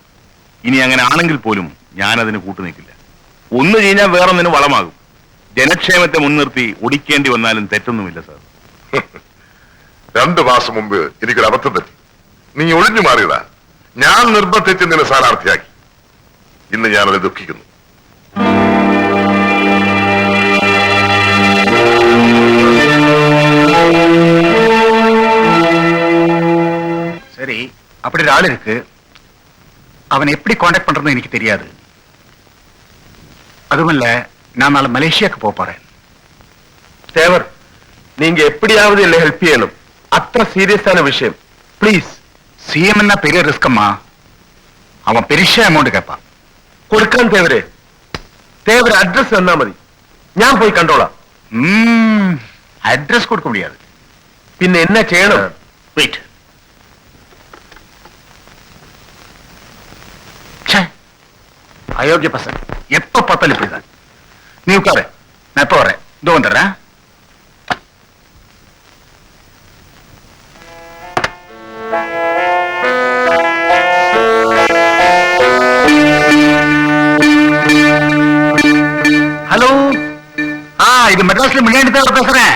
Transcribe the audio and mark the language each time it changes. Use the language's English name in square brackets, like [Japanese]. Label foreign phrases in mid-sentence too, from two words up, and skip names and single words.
[Malayalam] ഇനി അങ്ങനെ ആണെങ്കിൽ പോലും ഞാനതിന് കൂട്ടുനിൽക്കില്ല. ഒന്ന് കഴിഞ്ഞാൽ വേറൊന്നിന് വളമാകും. ജനക്ഷേമത്തെ മുൻനിർത്തി ഒടിക്കേണ്ടി വന്നാലും തെറ്റൊന്നുമില്ല സാർ. 2 മാസം മുമ്പ് എനിക്കൊരു അബദ്ധം പറ്റി. നീ ഒഴിഞ്ഞു മാറിയതാ. ഞാൻ നിർബന്ധിച്ച് നിന്നെ സ്ഥാനാർത്ഥിയാക്കി. ഇന്ന് ഞാനത് ദുഃഖിക്കുന്നു. [Tamil] சரி, அப்படி ஒரு ஆள் இருக்கு. அவன் எப்படி காண்டாக்ட் பண்றதுன்னு எனக்கு தெரியாது. அதுமல்ல, நான் நாளை மலேசியாவுக்கு போறேன். தேவர், நீங்க எப்படியாவது என்னை ஹெல்ப் செய்யணும். அത്ര சீரியஸான விஷயம். ப்ளீஸ். சிஎம் என்ன பெரிய ரிஸ்கம்மா. அவன் பெரிய அமௌண்ட் கேட்பான். [Malayalam] കൊടുക്കാൻ തേവരെ. തേവർ അഡ്രസ് തന്നാ മതി, ഞാൻ പോയി കണ്ടോളാം. [Tamil] அட்ரஸ் கொடுக்க முடியாது. [Malayalam] പിന്നെ എന്നാ ചെയ്യണം? [Tamil] வெயிட். அயோக்கிய பசங்க எப்ப பார்த்தாலும் இப்படிதான். நீ உட்காரு, நான் எப்ப வரேன். இதோ வந்துடுறேன். ஹலோ, இது மெட்ராஸ்ல முன்னாடி தான் பேசுறேன்.